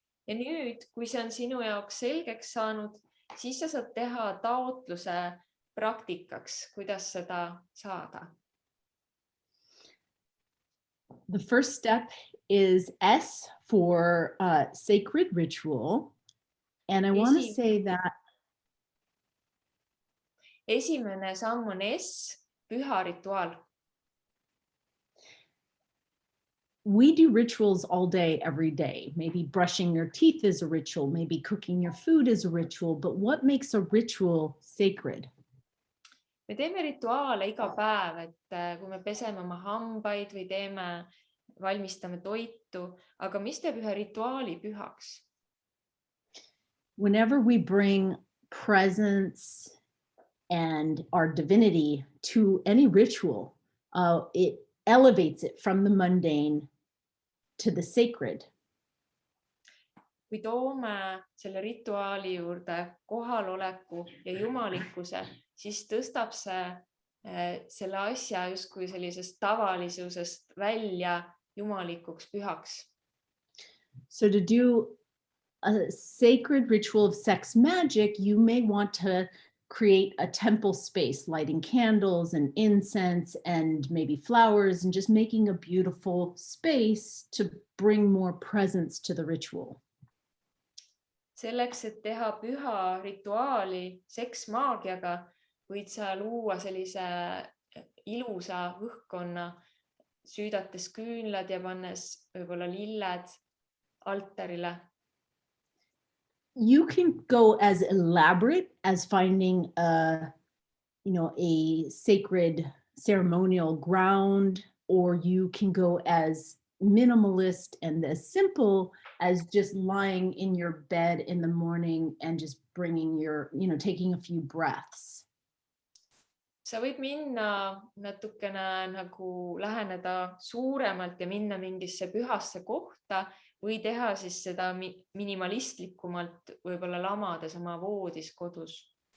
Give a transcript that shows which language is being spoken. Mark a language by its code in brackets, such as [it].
[et] Ja nüüd, kui see on sinu jaoks selgeks saanud, siis sa saad teha taotluse praktikaks, kuidas seda saada. [en] The first step is S for sacred ritual. And I want to say that. [et] esimene samm on S, püha rituaal. [en] We do rituals all day, every day. Maybe brushing your teeth is a ritual, maybe cooking your food is a ritual, but what makes a ritual sacred? [et] Me teeme rituaale iga päev, et kui me peseme oma hambaid või valmistame toitu, aga mis teeb ühe rituaali pühaks? [en] Whenever we bring presence and our divinity to any ritual, it elevates it from the mundane to the sacred. [et] Kui toome selle rituaali juurde kohaloleku ja jumalikkuse, siis tõstab selle asja justkui sellisest tavalisusest välja jumalikuks pühaks. [en] So to do a sacred ritual of sex magic, you may want to create a temple space, lighting candles and incense and maybe flowers, and just making a beautiful space to bring more presence to the ritual. [et] Selleks, et teha püha rituaali seksmaagiaga, võid sa luua sellise ilusa õhkkonna, süüdates küünlad ja pannes võib-olla lilled altarile. [en] You can go as elaborate as finding a sacred ceremonial ground, or you can go as minimalist and as simple as just lying in your bed in the morning and just taking a few breaths. [et] Sa võid minna natukene nagu läheneda suuremalt ja minna mingisse pühasse kohta või teha siis seda minimalistlikumalt, võib-olla lamades oma voodis kodus.